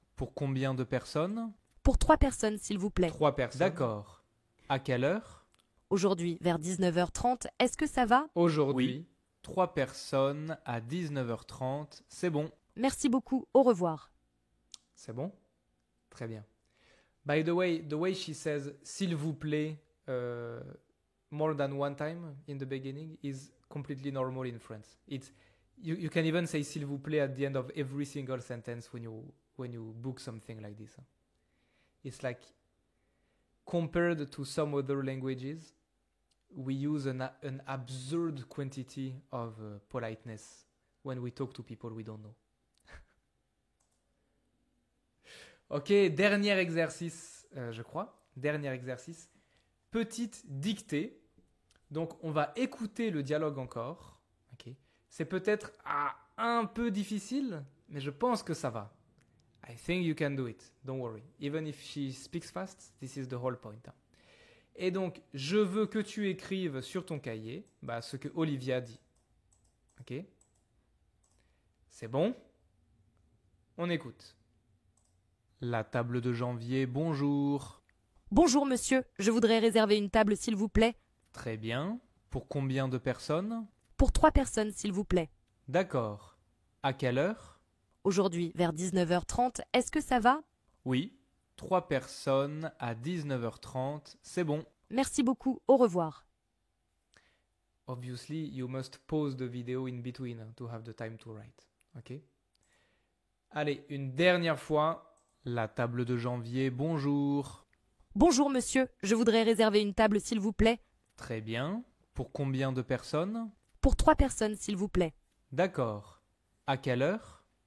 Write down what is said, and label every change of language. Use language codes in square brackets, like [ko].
[fr] Pour combien de personnes? Pour 3 personnes s'il vous plaît. 3 personnes. D'accord. À quelle heure? Aujourd'hui vers 19h30, est-ce que ça va? Aujourd'hui. Oui. 3 personnes à 19h30, c'est bon. Merci beaucoup, au revoir. C'est bon? Très bien. [en] By the way she says [fr] s'il vous plaît [en] more than one time in the beginning is completely normal in France. You can even say [fr] s'il vous plaît [en] at the end of every single sentence when you book something like this. It's like compared to some other languages, we use an absurd quantity of politeness when we talk to people we don't know. [fr] Ok, dernier exercice, je crois. Dernier exercice. Petite dictée. Donc, on va écouter le dialogue encore. Okay. C'est peut-être un peu difficile, mais je pense que ça va. [en] I think you can do it. Don't worry. Even if she speaks fast, this is the whole point. [fr] Et donc, je veux que tu écrives sur ton cahier ce que Olivia dit. Ok? C'est bon? On écoute. La table de janvier, bonjour. Bonjour monsieur, je voudrais réserver une table s'il vous plaît. Très bien. Pour combien de personnes? Pour 3 personnes s'il vous plaît. D'accord. À quelle heure? Aujourd'hui vers 19h30, est-ce que ça va? Oui. 3 personnes à 19h30, c'est bon. Merci beaucoup, au revoir. [en] Obviously, you must pause the video in between to have the time to write. Ok? [fr] Allez, une dernière fois. La table de janvier, bonjour. Bonjour monsieur, je voudrais réserver une table s'il vous plaît. Très bien. Pour combien de personnes? Pour 3 personnes s'il vous plaît. D'accord. À quelle heure?